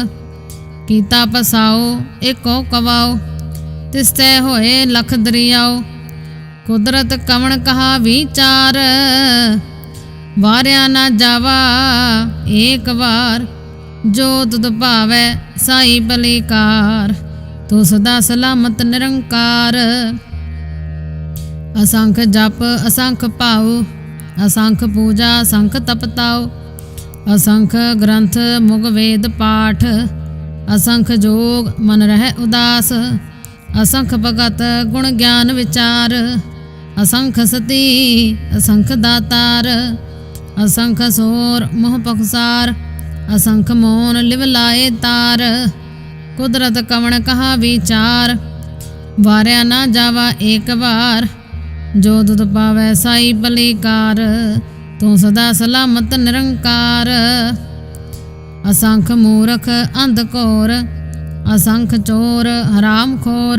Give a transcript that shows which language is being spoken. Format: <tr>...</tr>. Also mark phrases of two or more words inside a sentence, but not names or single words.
<pa>ਕੀਤਾ ਪਸਾਓ ਏਕੋ ਕਵਾਓ, ਤਿਸਤੇ ਹੋਏ ਲਖ ਦਰਿਆਓ। ਕੁਦਰਤ ਕਵਣ ਕਹਾ ਵਿਚਾਰ, ਵਾਰਿਆ ਨਾ ਜਾਵਾ ਏਕ ਬਾਰ। ਜੋ ਤੁਦ ਭਾਵੈ ਸਾਈ ਬਲਿਕਾਰ, ਤੂ ਸਦਾ ਸਲਾਮਤ ਨਿਰੰਕਾਰ। ਅਸੰਖ ਜਪ ਅਸੰਖ ਪਾਓ, ਅਸੰਖ ਪੂਜਾ ਅਸੰਖ ਤਪਤਾਓ। ਅਸੰਖ ਗ੍ਰੰਥ ਮੁਗ ਵੇਦ ਪਾਠ, ਅਸੰਖ ਜੋਗ ਮਨ ਰਹ ਉਦਾਸ। ਅਸੰਖ ਭਗਤ ਗੁਣ ਗਿਆਨ ਵਿਚਾਰ, ਅਸੰਖ ਸਤੀ ਅਸੰਖ ਦਾਤਾਰ। ਅਸੰਖ ਸੋਰ ਮੋਹ ਪਖਸਾਰ, ਅਸੰਖ ਮੋਨ ਲਿਵ ਲਾਏ ਤਾਰ। ਕੁਦਰਤ ਕਵਣ ਕਹਾ ਵਿਚਾਰ, ਵਾਰਿਆ ਨਾ ਜਾਵਾ ਏਕ ਬਾਰ। ਜੋ ਤੁਦ ਪਾਵੈ ਸਾਈ ਬਲਿਕਾਰ, ਤੂ ਸਦਾ ਸਲਾਮਤ ਨਿਰੰਕਾਰ। ਅਸੰਖ ਮੂਰਖ ਅੰਧਕੋਰ, ਅਸੰਖ ਚੋਰ ਹਰਾਮ ਖੋਰ।</pa>